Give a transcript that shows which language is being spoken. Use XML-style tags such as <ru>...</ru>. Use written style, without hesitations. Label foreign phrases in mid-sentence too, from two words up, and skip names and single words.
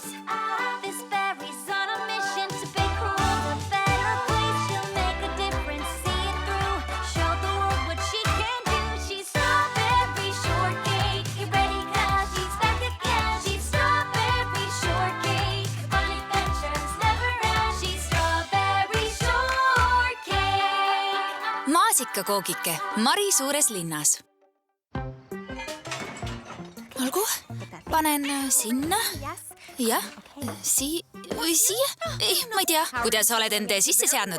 <en>This berry's on a mission to make her world a better place. She'll make a difference, see it through. Show the world what she can do. She's strawberry shortcake. Get ready 'cause she's back again. She's strawberry shortcake. Fun adventures never end. She's strawberry shortcake.</en> <et>Maasikakoogike Mari suures linnas. Olgu, panen sinna. Jah, siia. Ma ei tea, kuidas oled ende sisse seadnud.</et>